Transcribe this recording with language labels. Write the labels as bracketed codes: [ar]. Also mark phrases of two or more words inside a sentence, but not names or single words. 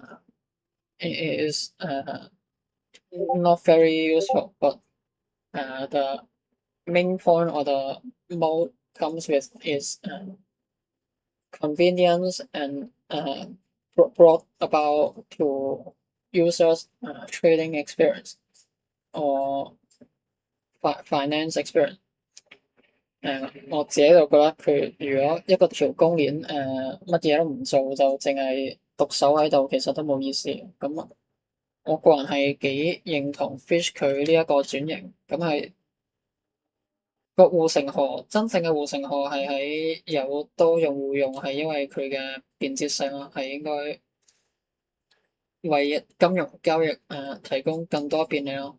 [en] is not very useful, but the main point or the mode comes with is convenience and brought about to users trading experience or finance experience。 [yue] 我自己就覺得佢如果一個條公鏈乜嘢都唔做，就淨係獨守喺度，其實都冇意思。咁我個人係幾認同 Fish 佢呢一個轉型，咁係個護城河真正嘅護城河係喺有多用戶用，係因為佢嘅便捷性咯，係應該為金融交易提供更多便利咯。